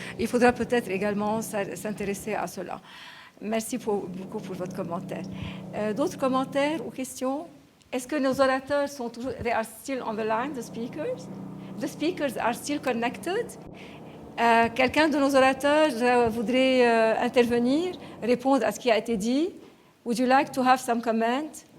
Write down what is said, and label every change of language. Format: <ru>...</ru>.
<fr>Il faudra peut-être également s'intéresser à cela. Merci beaucoup pour votre commentaire. D'autres commentaires ou questions? Est-ce que nos orateurs sont toujours...</fr> <en>They are still on the line, the speakers? The speakers are still connected?</en> <fr>Quelqu'un de nos orateurs voudrait intervenir, répondre à ce qui a été dit?</fr> <en>Would you like to have some comment?</en>